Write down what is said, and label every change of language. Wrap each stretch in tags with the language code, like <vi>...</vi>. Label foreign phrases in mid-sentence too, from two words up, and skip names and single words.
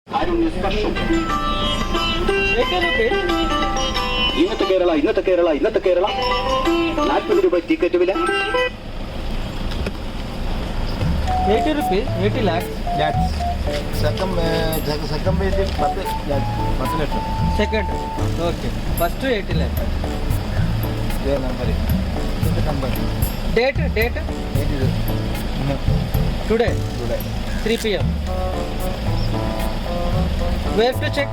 <ml>ഇന്നത്തെ കേരള 40 രൂപ ടിക്കറ്റ് വില.</ml> <en>80 rupees, 80 lakhs. Lakhs. Second page is 10 lakhs. 10 lakhs. Second, okay. First 80 lakhs. Their number is. This is number. Date. 80. Today, Today. 3 p.m. Where to check?</en>